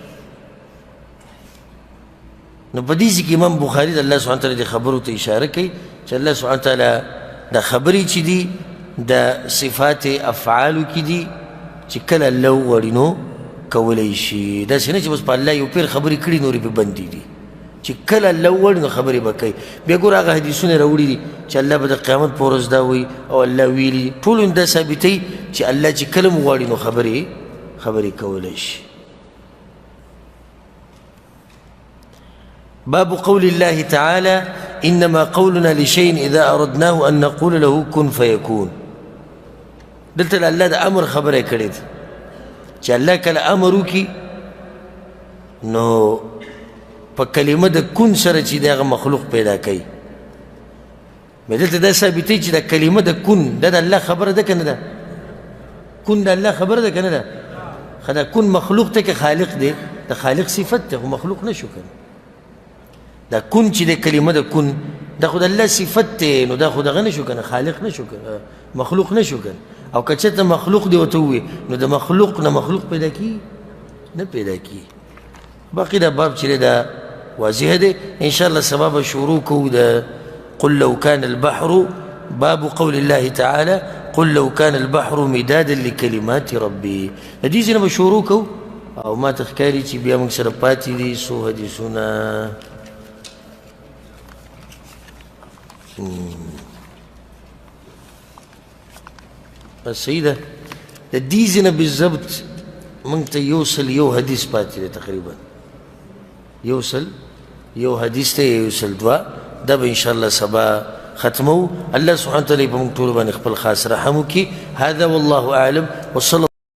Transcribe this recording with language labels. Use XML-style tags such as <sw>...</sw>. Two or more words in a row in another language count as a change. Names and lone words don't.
<ps>نو په دې کې امام بخاري د</ps> <ar>الله سبحانه تعالی</ar> <ps>د خبرو ته اشاره کوي چې</ps> <ar>الله سبحانه تعالی</ar> <ps>د خبرې چې دي د صفات افعالو کې دي چې کله الله وغواړي نو کولی شي. داسې نه چې بس په الله یو پیر خبرې کړي نورې پې بندې دي، چې کله الله وغواړي نو خبرې به کوي. بیا ګوره هغه حدیثونه راوړي دي چې الله به د قیامت په ورځ دا وایي او الله ویلي، ټولو دا ثابتوي چې الله چې کله وغواړي نو خبرې کولی شي.</ps> <ar>باب قول الله تعالى إنما قولنا لشيء إذا أردناه أن نقول له كن فيكون.</ar> <ps>دلته الله د امر خبره کړې ده چې الله کله امر وکړي نو په کلمه د کن سره چې دغه مخلوق پیدا کوي. مې دلته دا ثابتوي چې د کلمه د کن دا د الله خبره ده که نه ده؟ کن د الله خبره ده که نه ده؟ خو دا کن مخلوق ته که خالق دی، د خالق صفت ده خو مخلوق نشو کنه. دا کن چې د کلمه د کن دا خو د الله صفت دی، نو دا خو دغه نشو کنه، خالق نشو کنه، مخلوق نشو کنه. او که چېرته مخلوق دی ورته ووایي نو د مخلوق نه مخلوق پیدا کیږي نه پیدا کیږي. باقي دا باب چې دی دا واضح دی. انشاءالله سبا به شروع کوو د</ps> <ar>قل لو كان البحر، باب قول الله تعالى قل لو كان البحر مدادا لكلمات ربي.</ar> <ps>د دې ځای نه به شروع کوو او ما ته ښکاري چې بیا موږ سره پاتې دي څو حدیثونه. بس صحیح ده. د دې ځای نه بالضبط موږ ته یو حدیث پاتې دی، تقریبا یو حدیث ته یوسل دوه. دا به انشاءالله سبا ختمو.</ps> <ar>الله سبحانه وتعالی</ar> <ps>په موږ ټولو باندې خپل خاص رحم وکړي.</ps> <ar>هذا والله اعلم وصلى</ar>